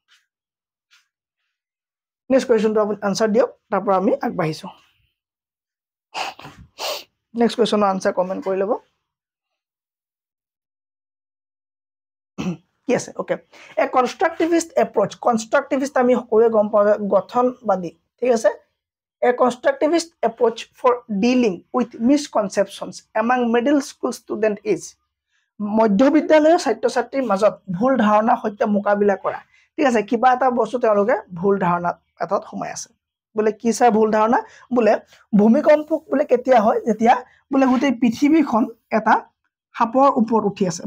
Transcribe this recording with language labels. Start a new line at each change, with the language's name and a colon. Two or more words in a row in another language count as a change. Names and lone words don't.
English: next questionটো
Assamese: আপুনি আনসাৰ দিয়ক তাৰ পৰা আমি আগবাঢ়িছো
English: next questionৰ answer
Assamese: কমেন্ট কৰি ল'ব
English: Yes, okay. A constructivist approach.
Assamese: Constructivist আমি সকলোৱে গম পাওঁ গঠনবাদী ঠিক আছে
English: A constructivist approach for dealing with misconceptions among middle school student is
Assamese: মধ্যবিদ্যালয়ৰ ছাত্ৰ-ছাত্ৰীৰ মাজত ভুল ধাৰণা সৈতে মোকাবিলা কৰা ঠিক আছে কিবা এটা বস্তু তেওঁলোকে ভুল ধাৰণা এটাত সোমাই আছে বলে কি স্যাৰ ভুল ধাৰণা বলে ভূমিকম্প বলে কেতিয়া হয় যেতিয়া বলে গোটেই পৃথিৱীখন এটা সাপৰ ওপৰত উঠি আছে